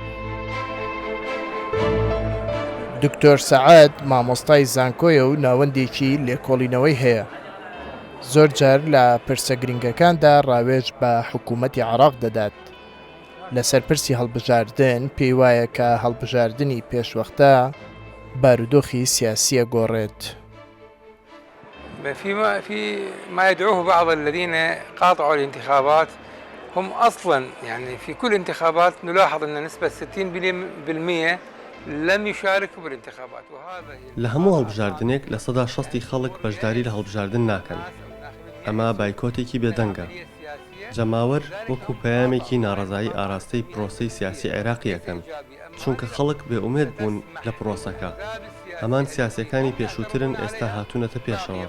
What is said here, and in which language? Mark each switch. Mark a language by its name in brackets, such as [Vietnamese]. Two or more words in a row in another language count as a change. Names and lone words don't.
[Central Kurdish] دکتۆر سەعاد مامۆستای زانکۆیە و ناوەندێکی لێکۆڵینەوەی هەیە. زۆر جار لە پرسە گرنگەکاندا ڕاوێژ بە حکوومەتی عێراق دەدات. لەسەر پرسی هەڵبژاردن پێی وایە کە هەڵبژاردننی پێشوەختە بارودۆخی سیاسیە گۆڕێت. [Arabic] ما يدعوه بعض الذين قاطعوا الانتخابات هم أصلا يعني في كل انتخابات نلاحظ أن نسبة 60% لم يشاركوا بالانتخابات وهذا [Central Kurdish] لە هەموو هەڵبژاردنێک لە سەدا 60 خەڵک بەشداری لە هەڵبژاردن ناکەن. ئەمە بایکۆتێکی بێدەنگە. جەماوەر وەکو پەیامێکی ناڕەزایی ئاراستەی پرۆسەی سیاسی عێراقیەکەن چونکە خەڵک بێئومێد بوون لە پرۆسەکە. هەمان سیاسەکانی پێشووترن ئێستا هاتوونەتە پێشەوە.